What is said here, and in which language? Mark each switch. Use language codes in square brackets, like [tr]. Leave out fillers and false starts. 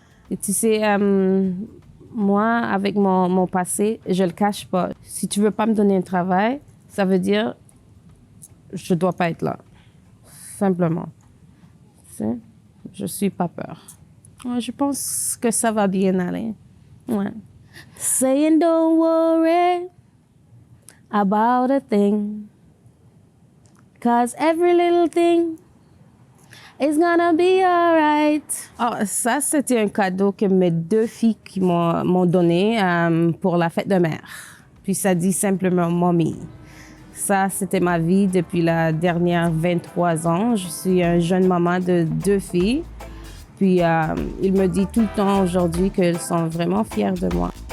[fr] Et tu sais, moi, avec mon passé, je le cache pas. Si tu veux pas me donner un travail, ça veut dire je dois pas être là. Simplement. Tu sais, je suis pas peur. Ouais, je pense que ça va bien aller. Ouais. [en] Saying don't worry about a thing, 'cause every little thing is gonna be alright. [fr] Oh, ça, c'était un cadeau que mes 2 filles qui m'ont donné pour la fête de mère. Puis ça dit simplement « Mommy ». Ça, c'était ma vie depuis la dernière 23 ans. Je suis une jeune maman de 2 filles. Puis il me dit tout le temps aujourd'hui qu'elles sont vraiment fières de moi.